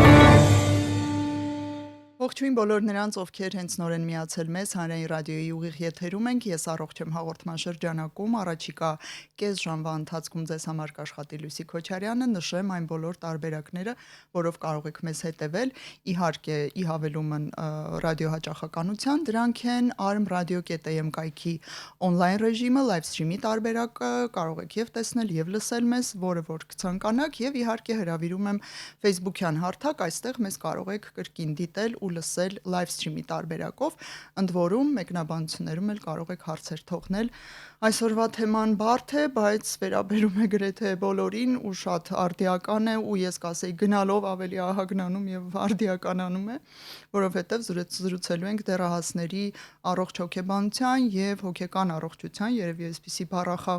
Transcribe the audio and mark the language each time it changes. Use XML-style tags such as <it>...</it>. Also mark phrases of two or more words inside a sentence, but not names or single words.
<hy>Ողջույն բոլոր նրանց, ովքեր հենց նորեն միացել մեզ Հանրային ռադիոյի ուղիղ եթերում ենք, ես առողջ եմ հաղորդման շրջանակում, առաջիկա կես ժամվա ընթացքում ձեզ համար կաշխատի Լուսի Քոչարյանը, նշեմ այն բոլոր տարբերակները, որով կարող եք մեզ հետևել, իհարկե ի հավելումն ռադիոհաճախականության, դրանք են arm.radio.am կայքի on-line ռեժիմը,</hy> <en>live stream-</en> <hy>ի տարբերակը, կարող եք եւ տեսնել եւ լսել մեզ, որը որ կցանկանաք, եւ իհարկե հրավիրում եմ Facebook-յան հարթակ, այստեղ մեզ կարող եք կրկին դիտել ու լսել</hy> <en>live stream-</en> <hy>ի տարբերակով, ընդ որում մեկնաբանություններում էլ կարող եք հարցեր թողնել։ Այսօրվա թեման բարդ է, բայց վերաբերում է գրեթե բոլորին ու շատ արդիական է ու ես կասեի գնալով ավելի ահագնանում եւ արդիականանում է, որովհետեւ զրուցելու ենք դեռահասների առողջ հոգեբանության եւ հոգեկան առողջության, երևի այսպիսի բառախաղ</hy>